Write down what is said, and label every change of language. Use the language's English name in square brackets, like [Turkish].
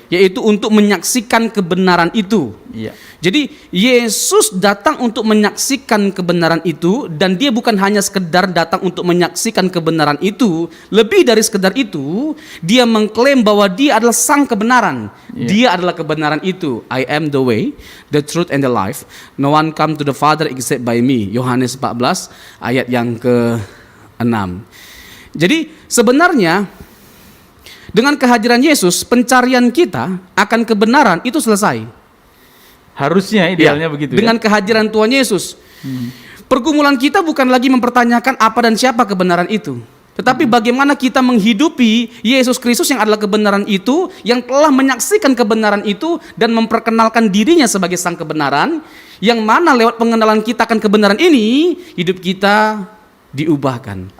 [Indonesian] yaitu untuk menyaksikan kebenaran itu. Iya. Jadi Yesus datang untuk menyaksikan kebenaran itu, dan dia bukan hanya sekedar datang untuk menyaksikan kebenaran itu, lebih dari sekedar itu, dia mengklaim bahwa dia adalah sang kebenaran. Yeah. Dia adalah kebenaran itu. [English] I am the way, the truth and the life. No one come to the Father except by me. [Indonesian] Yohanes 14 ayat yang ke-6. Jadi sebenarnya dengan kehadiran Yesus, pencarian kita akan kebenaran itu selesai. Harusnya idealnya begitu. Dengan kehadiran Tuhan Yesus. Pergumulan kita bukan lagi mempertanyakan apa dan siapa kebenaran itu, tetapi bagaimana kita menghidupi Yesus Kristus yang adalah kebenaran itu, yang telah menyaksikan kebenaran itu dan memperkenalkan dirinya sebagai sang kebenaran, yang mana lewat pengenalan kita akan kebenaran ini, hidup kita diubahkan.